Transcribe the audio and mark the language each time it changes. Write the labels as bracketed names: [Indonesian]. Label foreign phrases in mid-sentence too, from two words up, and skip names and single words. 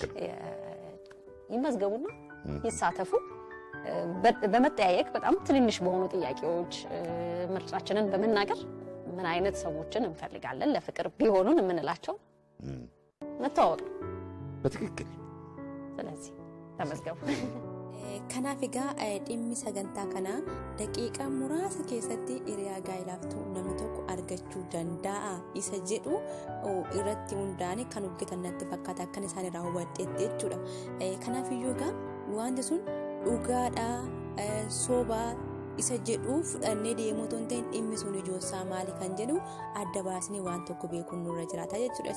[Amharic] ይመዝገቡና ይሳተፉ። በመጠያየቅ በጣም ትንንሽ በሆኑ ጥያቄዎች ምርጫችንን በመናገር ምን አይነት ሰዎችን እንፈልጋለን ለፍቅር ቢሆኑን የምንላቸው መተዋወቅ በትክክል። ስለዚህ ተመዝገቡ። [Oromo] kanafiga dhimmi sagantaa kana daqiiqa muraasa keessatti hiriyaa gaa'elaaftu namni tokko argachuu danda'a isa jedhu irratti hundaa'anii kan hojjetan natti fakkaata akkan isaan irraa hubadheetti jechuudha. Kanaafiyyuu egaa wanti sun dhugaadha sobaa isa jedhu fudhannee deemuu otoo hin ta'in dhimmi sun ijoossaa maali kan jedhu adda baasnee waan tokko beekuun nurra jiraata jechuudha.